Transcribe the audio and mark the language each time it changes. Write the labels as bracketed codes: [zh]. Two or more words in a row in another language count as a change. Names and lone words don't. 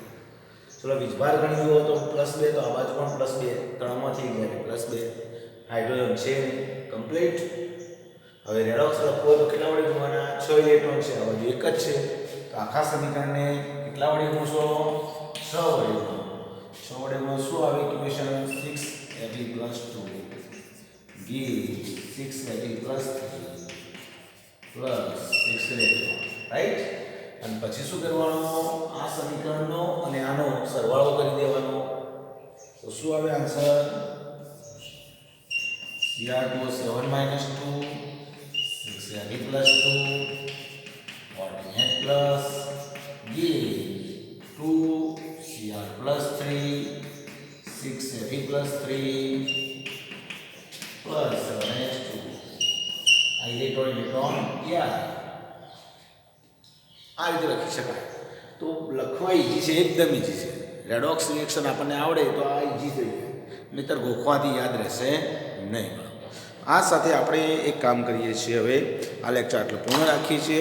[gu] ચલો, વીજભાર ગણી જુઓ તો +2, તો આ બાજુ પણ +2, 3 માંથી ગયા +2. હાઇડ્રોજન છે કમ્પ્લીટ. હવે રેડોક્સ લખવો તો કેટલા વડે ગુણવાના? 6 ઇલેક્ટ્રોન છે, આ બાજુ 1 જ છે, તો આખા સમીકરણને કેટલા વડે ગુણશો? 6 વડે ગુણો. 6 વડે ગુણો શું આવે? [en] ઇક્વેશન 6Fe plus 2 gives 6Fe plus 3 plus 6 electron, [gu] રાઈટ. અને પછી શું કરવાનું? આ સમીકરણનો અને આનો સરવાળો કરી દેવાનો. તો શું આવે આન્સર? [en] Cr2O7 -2 6Fe plus 2 14H plus gives 2Cr plus 3 6Fe plus 3 plus 7H2. [gu] આ ઇલેક્ટ્રોન યાર આ રીતે લખી શકાય. તો લખવા ઈજી છે, એકદમ ઈજી છે. રેડોક્સ રિએક્શન આપણને આવડે તો આ ઈજી થઈ જાય, નહીંતર ગોખવાથી યાદ રહેશે નહીં. આ સાથે આપણે એક કામ કરીએ છીએ. હવે આ લેક્ચર આટલું પૂર્ણ રાખીએ છીએ.